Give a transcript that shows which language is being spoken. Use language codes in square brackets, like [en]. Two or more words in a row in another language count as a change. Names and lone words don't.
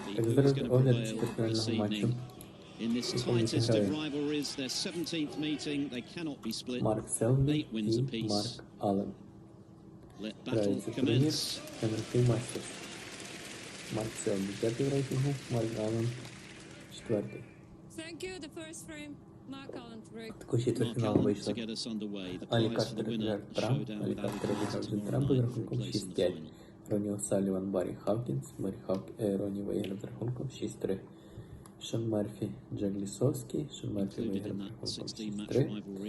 [en] who is going to prevail this evening. In this tightest of rivalries, their 17th meeting, they cannot be split. Selby 8 wins apiece. Let battle commence. [ru] Selby пятый в рейтингу, Марк Аллен четвертый. [uk] Також четвертьфінал вийшли Алі Картер Джерд Трамп, Алі Картер виграв з Трампом з рахунком 6-5. Ронні О'Салліван, Баррі Хавкінс, Ронні виграв з рахунком 6-3. Шон Мерфі, Джек Лісовський, Шон Мерфі виграв з рахунком 6-3.